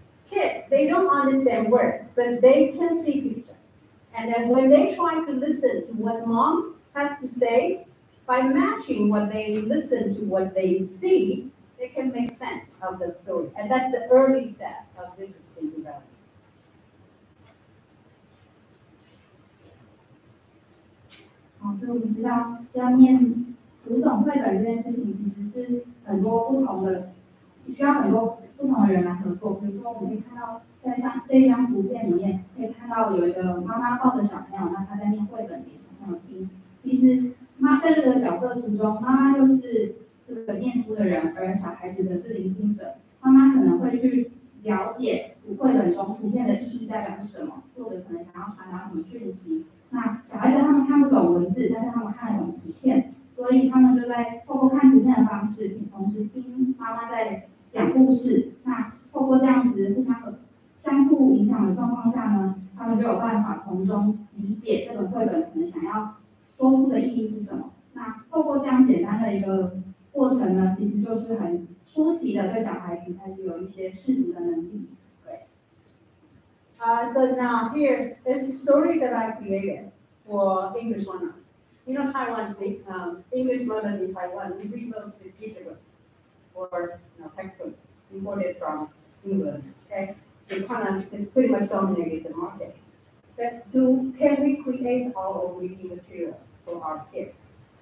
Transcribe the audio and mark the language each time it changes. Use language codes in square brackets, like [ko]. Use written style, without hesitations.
[en] Kids, they don't understand words, but they can see picture. And then when they try to listen to what mom has to say, by matching what they listen to what they see, they can make sense of the story. And that's the early step of literacy development. [zh] 好，所以我们知道要念读懂绘本这件事情，其实是很多不同的，需要很多不同的人来合作。比如说，我们可以看到在这一张图片里面，可以看到有一个妈妈抱着小朋友，那她在念绘本给小朋友听。其实在这个角色图中，妈妈就是这个念书的人，而小孩子则是聆听者。妈妈可能会去了解绘本中图片的意义代表是什么，作者可能想要传达什么讯息。那小孩子他们看不懂文字，但是他们看得懂图片，所以他们就在透过看图片的方式，同时听妈妈在讲故事。那透过这样子相互影响的状况下呢，他们就有办法从中理解这本绘本可能想要说出的意义是什么。那透过这样简单的一个过程呢，其实就是很初期的对小孩子开始有一些识读的能力。 [en] So now here's the story that I created for English learners. You know, Taiwan's English learners in Taiwan, we read those with teacher books or textbook imported from England. Okay, they pretty much dominated the market. But can we create our own reading materials for our kids?